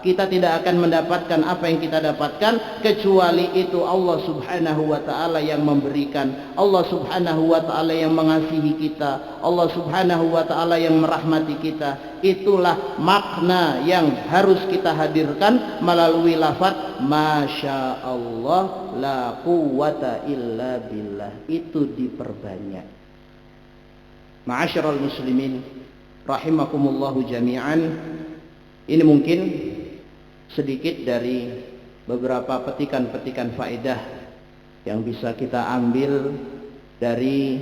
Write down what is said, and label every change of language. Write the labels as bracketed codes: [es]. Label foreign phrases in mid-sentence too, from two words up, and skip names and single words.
[id] Kita tidak akan mendapatkan apa yang kita dapatkan kecuali itu Allah [ar] سبحانه وتعالى [id] yang memberikan, Allah [ar] سبحانه وتعالى [id] yang mengasihi kita, Allah [ar] سبحانه وتعالى [id] yang merahmati kita. Itulah makna yang harus kita hadirkan melalui lafaz [ar] ما شاء الله لا قوة إلا بالله. [id] Itu diperbanyak. [ar] معاشر المسلمين رحمكم الله جميعا. [id] Ini mungkin sedikit dari beberapa petikan-petikan faedah yang bisa kita ambil dari